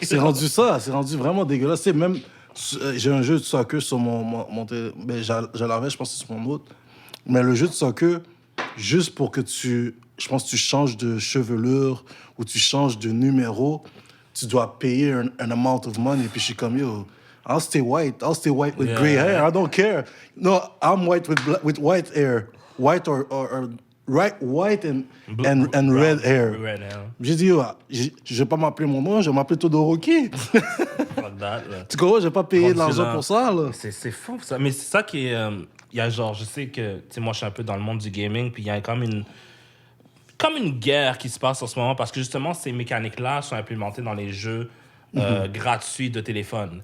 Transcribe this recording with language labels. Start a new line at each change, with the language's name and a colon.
French: C'est rendu vraiment dégueulasse. C'est même, j'ai un jeu de soccer sur mon ben, je l'avais, je pense que c'est sur mon autre. Mais le jeu de soccer, juste pour que je pense que tu changes de chevelure ou tu changes de numéro, tu dois payer un
English: amount of money.
French: Puis je suis comme,
English: yo, I'll stay white with gray hair. I don't care. No, I'm white with white hair. White or white and red hair. Red hair.
French: J'ai dit, yo, je vais pas m'appeler mon nom, je vais m'appeler Todoroki.
English: Fuck that, là.
French: Tu comprends, je vais pas payer de Rendu l'argent là. pour ça, là. C'est fou, ça. Mais c'est ça qui est... Il y a genre, je sais que... Tu sais, moi, je suis un peu dans le monde du gaming, puis il y a comme une guerre qui se passe en ce moment, parce que justement, ces mécaniques-là sont implémentées dans les jeux gratuits de téléphone.